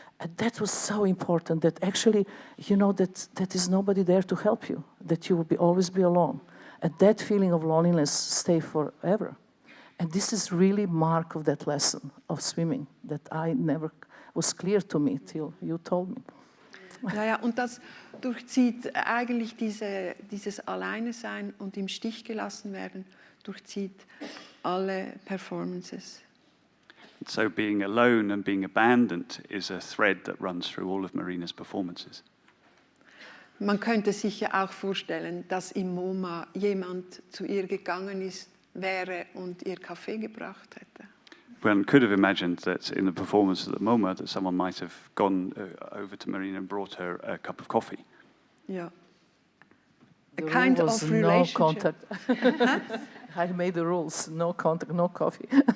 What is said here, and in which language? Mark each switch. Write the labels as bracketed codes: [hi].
[en] And that was so important that actually, that is nobody there to help you, that you will always be alone. And that feeling of loneliness stay forever. And this is really mark of that lesson of swimming that I never was clear to me till you told me. [de] Ja, und das durchzieht eigentlich dieses Alleinesein und im Stich gelassen werden, durchzieht alle Performances. [en] So being alone and being abandoned is a thread that runs through all of Marina's performances. [de] Man könnte sich ja auch vorstellen, dass im MoMA jemand zu ihr gegangen wäre und ihr Kaffee gebracht hätte. [en] One could have imagined that in the performance at the MoMA that someone might have gone over to Marina and brought her a cup of coffee. Yeah. The kind of relationship. No contact. I made the rules, no contact, no coffee.